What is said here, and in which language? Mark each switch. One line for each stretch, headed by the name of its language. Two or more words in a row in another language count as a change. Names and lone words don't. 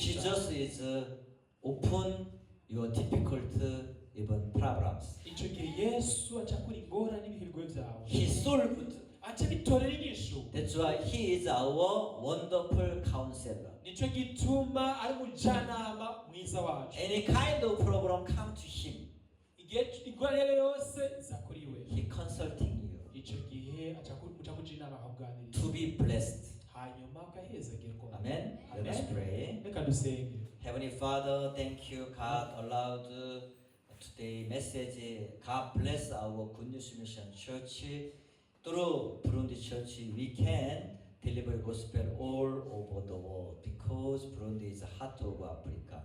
English: Jesus is open your difficult even problems.
Rundi: Ico gihe Yesu acakura ingorane n'ibihirwe byawe.
English: He solved.
Rundi: Aca bitorera inyishu.
English: That's why he is our wonderful counselor.
Rundi: Nico gituma ari umujyanama mwiza wacu.
English: Any kind of problem come to him.
Rundi: Igihe ingorane yose iza kuri we.
English: He consulting you
Rundi: Ico gihe acakuja inama akakuganirira.
English: to be blessed.
Rundi: Hanyuma ukahezagerwa.
English: Amen. Let us pray.
Rundi: Reka dusenge.
English: Heavenly Father, thank you, God, allowed today message. God bless our Good News Mission Church. Through Burundi Church, we can deliver gospel all over the world because Burundi is the heart of Africa.